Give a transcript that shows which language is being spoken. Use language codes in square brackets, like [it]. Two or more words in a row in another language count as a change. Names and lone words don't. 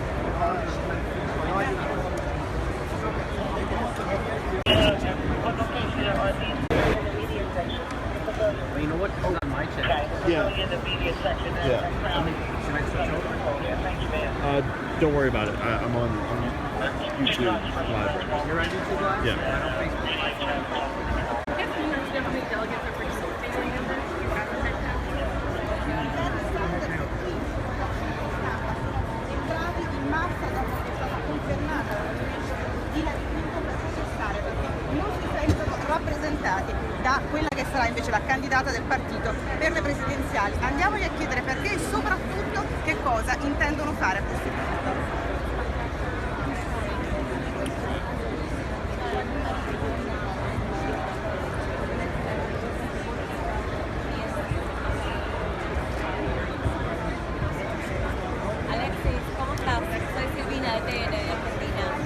[en] Well, you know what? Hold on my channel. Yeah. Should I switch over? Don't worry about it. I'm on YouTube Live. You're on YouTube Live? Yeah. Right on Facebook. I guess you know how many delegates are participating in this? [it] Entrati in massa dopo che è stata confermata la di Hillary Clinton per protestare perché non si sentono rappresentati da quella che sarà invece la candidata del partito per le presidenziali. Andiamogli a chiedere perché e soprattutto che cosa intendono fare a questo punto. [es] Alexis, ¿cómo estás? Soy Silvina de TN, de Argentina.